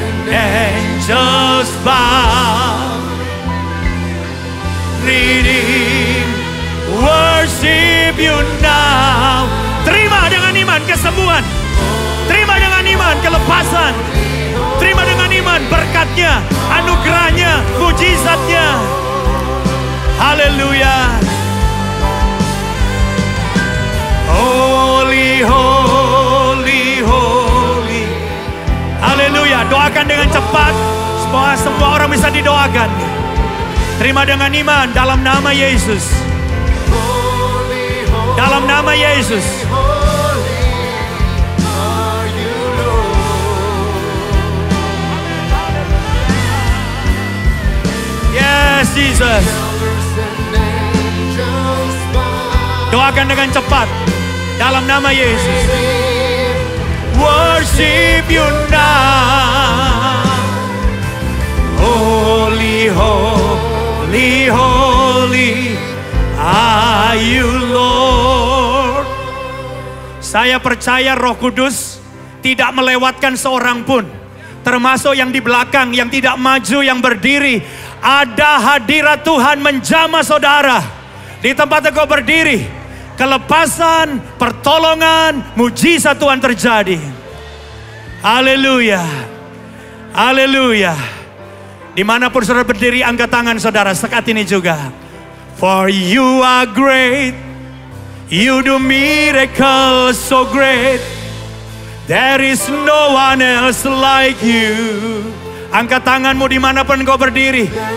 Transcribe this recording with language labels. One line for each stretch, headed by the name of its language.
English: Angels bow, reading, worship you now.
Indonesian: Terima dengan iman kesembuhan. Terima dengan iman kelepasan. Terima dengan iman berkatnya, anugerahnya, mujizatnya. Haleluya.
English: Holy, holy, holy. Haleluya.
Indonesian: Doakan dengan cepat. Semua orang bisa didoakan. Terima dengan iman dalam nama Yesus. Dalam nama Yesus.
English: Yes, Jesus.
Indonesian: Doakan dengan cepat dalam nama Yesus.
English: Worship you now. Holy, holy, holy are you, Lord.
Indonesian: Saya percaya Roh Kudus tidak melewatkan seorang pun, termasuk yang di belakang, yang tidak maju, yang berdiri. Ada hadirat Tuhan menjamah saudara di tempat engkau berdiri. Kelepasan, pertolongan, mujizat Tuhan terjadi. Haleluya. Haleluya. Dimanapun saudara berdiri, angkat tangan saudara saat ini juga.
English: For you are great, you do miracles so great. There is no one else like you.
Indonesian: Angkat tanganmu dimanapun engkau berdiri.